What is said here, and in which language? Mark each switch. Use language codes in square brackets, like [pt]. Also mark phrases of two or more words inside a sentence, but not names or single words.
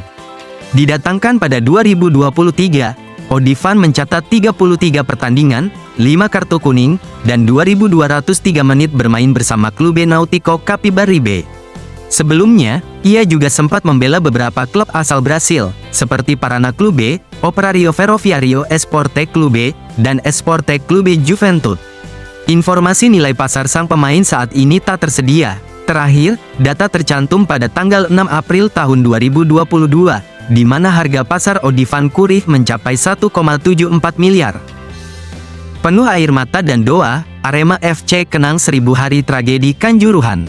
[id] Didatangkan pada 2023, Odivan mencatat 33 pertandingan, 5 kartu kuning, dan 2.203 menit bermain bersama Clube Náutico Capibaribe. Sebelumnya, ia juga sempat membela beberapa klub asal Brasil, seperti Paraná Clube, Operário Ferroviário Esporte Clube, dan Esporte Clube Juventude. Informasi nilai pasar sang pemain saat ini tak tersedia. Terakhir, data tercantum pada tanggal 6 April tahun 2022, di mana harga pasar Odivan Curih mencapai 1,74 miliar. Penuh air mata dan doa, Arema FC kenang 1000 hari tragedi Kanjuruhan.